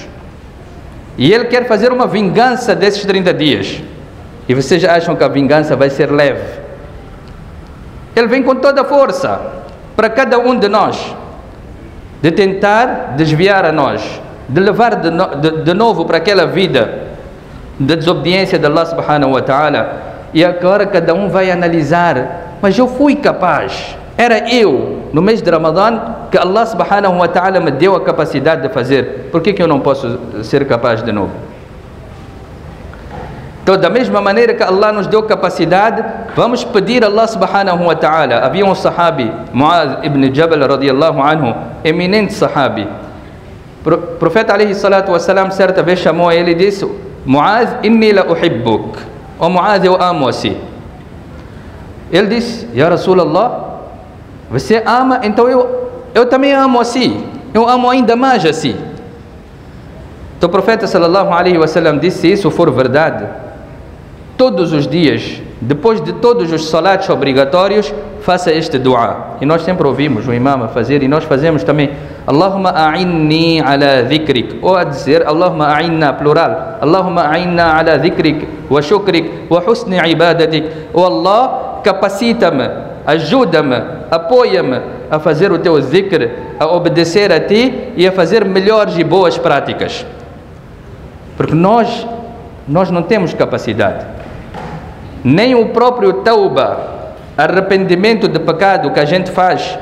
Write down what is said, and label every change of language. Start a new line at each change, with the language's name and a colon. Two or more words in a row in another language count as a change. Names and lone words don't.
Portuguese: E ele quer fazer uma vingança desses 30 dias. E vocês acham que a vingança vai ser leve? Ele vem com toda a força para cada um de nós, de tentar desviar a nós, de levar de novo para aquela vida de desobediência de Allah
Arabic: سبحانه وتعالى.
Portuguese: E agora cada um vai analisar: mas eu fui capaz, era eu, no mês de Ramadã, que Allah
Arabic: سبحانه وتعالى
Portuguese: me deu a capacidade de fazer, por que eu não posso ser capaz de novo? Então, da mesma maneira que Allah nos deu capacidade, vamos pedir a Allah
Arabic: سبحانه وتعالى.
Portuguese: Havia um sahabi, Muaz ibn Jabal
Arabic: رضي الله عنه,
Portuguese: eminente sahabi. O profeta
Arabic: عليه الصلاة والسلام
Portuguese: certa vez chamou a ele e disse:
Arabic: معاذ إني لأحبك.
Portuguese: Ó Muaz, eu amo a si. Ele disse:
Arabic: يا رسول الله,
Portuguese: você ama, então eu também amo a si. Eu amo ainda mais a si. Então o profeta
Arabic: صلى الله عليه وسلم
Portuguese: disse: se isso for verdade, todos os dias, depois de todos os salats obrigatórios, faça este dua. E nós sempre ouvimos o imam a fazer, e nós fazemos também:
Arabic: اللهم أعني على ذكرك,
Portuguese: ou a dizer
Arabic: اللهم أعنا, plural, اللهم أعنا على ذكرك وشكرك وحسن عبادتك.
Portuguese: Oh Allah, capacita-me, ajuda-me, apoia-me a fazer o teu zikr, a obedecer a ti e a fazer melhores e boas práticas. Porque nós não temos capacidade, nem o próprio tauba, arrependimento de pecado que a gente faz.